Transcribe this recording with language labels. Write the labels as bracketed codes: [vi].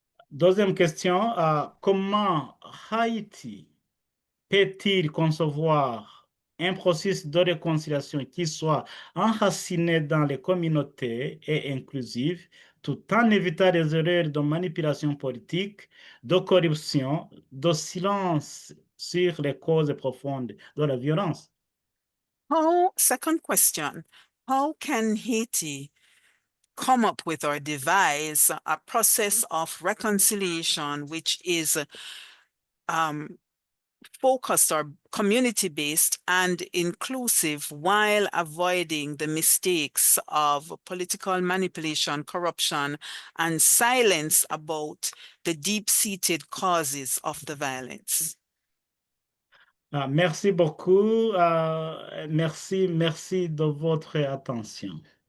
[fr] Deuxième question, comment Haïti peut-il concevoir un processus de réconciliation qui soit enraciné dans les communautés et inclusif, tout en évitant les erreurs de manipulation politique, de corruption, de silence sur les causes profondes de la violence? [en] Second question, how can Haiti come up with or devise a process of reconciliation which is focused or community-based and inclusive while avoiding the mistakes of political manipulation, corruption, and silence about the deep-seated causes of the violence? [fr] Merci beaucoup. Merci de votre attention.